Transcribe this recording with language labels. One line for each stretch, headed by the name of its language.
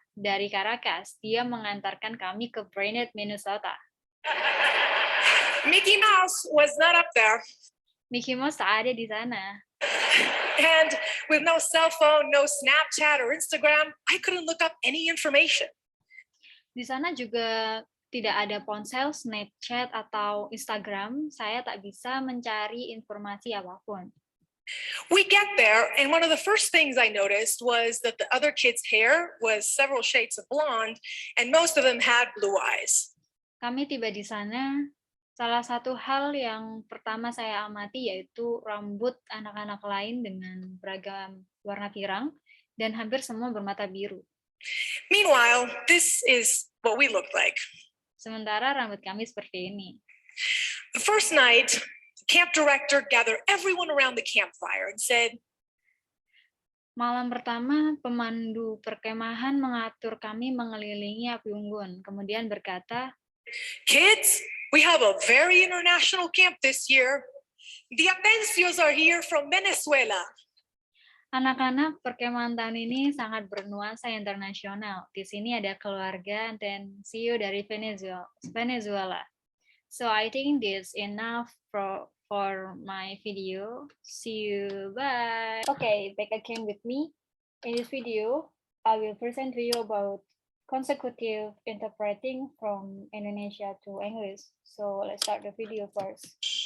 Indonesian: Dari Caracas, dia mengantarkan kami ke Brainerd, Minnesota.
English: Mickey Mouse was not up there.
Indonesian: Mickey Mouse tak ada di sana.
English: And with no cell phone, no Snapchat or Instagram, I couldn't look up any information.
Indonesian: Di sana juga tidak ada ponsel, Snapchat, atau Instagram. Saya tak bisa mencari informasi apapun.
English: We get there, and one of the first things I noticed was that the other kids' hair was several shades of blonde, and most of them had blue eyes.
Indonesian: Kami tiba di sana, salah satu hal yang pertama saya amati yaitu rambut anak-anak lain dengan beragam warna pirang, dan hampir semua bermata biru.
English: Meanwhile, this is what we looked like.
Indonesian: Sementara rambut kami seperti ini.
English: The first night, the camp director gathered everyone around the campfire and said,
Indonesian: Malam pertama, pemandu perkemahan mengatur kami mengelilingi api unggun, kemudian berkata,
English: "Kids, we have a very international camp this year. The Atencios are here from Venezuela."
Indonesian: anak-anak, perkemahan tahun ini sangat bernuansa internasional. Di sini ada keluarga Atencio dari Venezuela.
English: So I think this enough for my video. See you, bye. Okay, back again with me. In this video, I will present to you about consecutive interpreting from Indonesia to English. So let's start the video first.